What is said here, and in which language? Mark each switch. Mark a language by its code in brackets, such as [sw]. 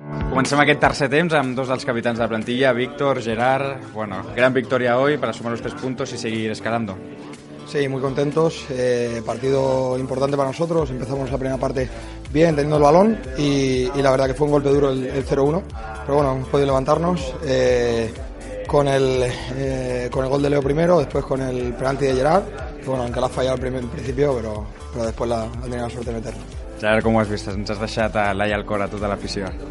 [ca] Comencem aquest tercer temps amb dos dels capitans de la plantilla, Víctor, Gerard. [es] Bueno, gran victoria hoy para sumar los 3 puntos y seguir escalando. Sí, muy contentos. Partido importante para nosotros. Empezamos la primera parte bien, teniendo el balón y la verdad que fue un golpe duro el 0-1. Pero bueno, hemos podido levantarnos con el gol de Leo primero, después con el penalti de Gerard. Que bueno, aunque la ha fallado al principio, pero después ha tenido la suerte de meterlo. [ca] Gerard, com ho has vist? Ens has deixat a l'ai al cor a tota l'afició.